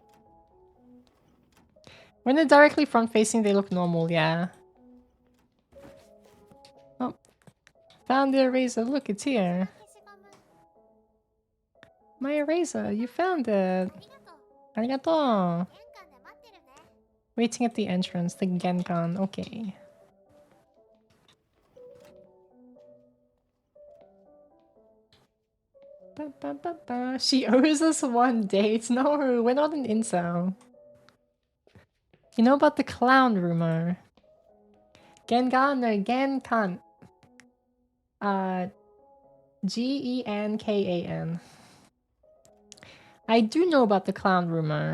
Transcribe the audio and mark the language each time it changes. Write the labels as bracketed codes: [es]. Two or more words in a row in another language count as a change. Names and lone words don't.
[en] When they're directly front-facing, they look normal, yeah. Oh. Found the eraser. Look, it's here. My eraser. You found it. Arigato. Waiting at the entrance. The Genkan. Okay. Ba, ba, ba, ba. She owes us one date. No, we're not an incel. You know about the clown rumor? Genkan or Genkan? Genkan. I do know about the clown rumor.